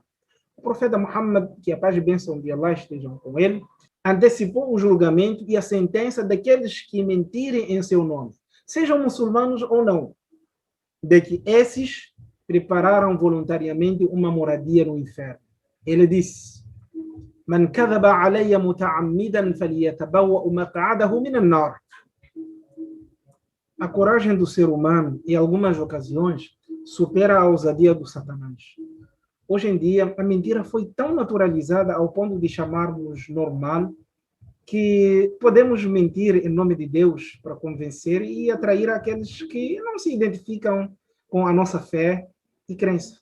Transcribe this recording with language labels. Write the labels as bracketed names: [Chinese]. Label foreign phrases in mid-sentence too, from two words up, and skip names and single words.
[Portuguese] O profeta Muhammad, que a paz e bênção de Allah estejam com ele, antecipou o julgamento e a sentença daqueles que mentirem em seu nome, sejam muçulmanos ou não, de que esses prepararam voluntariamente uma moradia no inferno. Ele disse: [Arabic] من كذب علي متعمدا فليتبوأ مقعده من النار. [Portuguese] A coragem do ser humano, em algumas ocasiões, supera a ousadia do Satanás. Hoje em dia, a mentira foi tão naturalizada ao ponto de chamarmos normal que podemos mentir em nome de Deus para convencer e atrair aqueles que não se identificam com a nossa fé e crença.